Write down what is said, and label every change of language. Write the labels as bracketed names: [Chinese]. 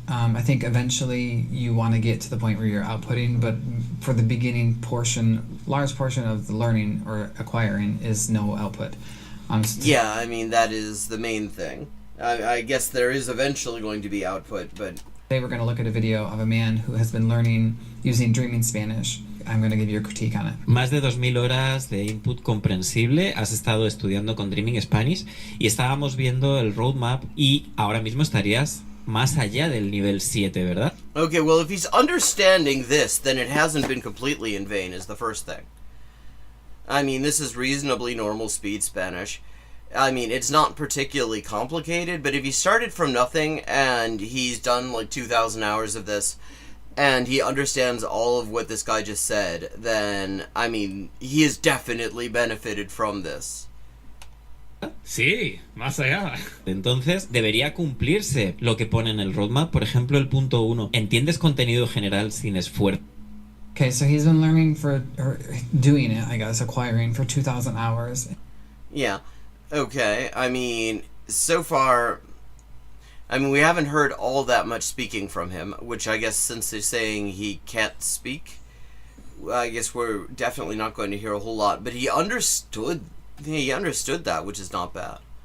[English] I think eventually you want to get to the point where you're outputting, but for the beginning portion, large portion of the learning or acquiring is no output. Yeah, I mean, that is the main thing. I guess there is eventually going to be output, but... Today we're going to look at a video of a man who has been learning using Dreaming Spanish. I'm going to give you a critique on it. [Spanish] Más de 2000 horas de input comprensible, has estado estudiando con Dreaming Spanish y estábamos viendo el roadmap y ahora mismo estarías más allá del nivel 7, ¿verdad? [English] Okay, well, if he's understanding this, then it hasn't been completely in vain, is the first thing. I mean, this is reasonably normal speed Spanish. I mean, it's not particularly complicated, but if he started from nothing and he's done like 2,000 hours of this, and he understands all of what this guy just said, then, I mean, he has definitely benefited from this. [Spanish] Sí, más allá. Entonces, debería cumplirse lo que pone en el roadmap. Por ejemplo, el punto 1. ¿Entiendes contenido general sin esfuerzo? [English] Okay, so he's been learning or doing it, I guess, acquiring for 2,000 hours. Yeah, okay, I mean, so far, I mean, we haven't heard all that much speaking from him, which I guess since they're saying he can't speak, I guess we're definitely not going to hear a whole lot, but he understood that, which is not bad.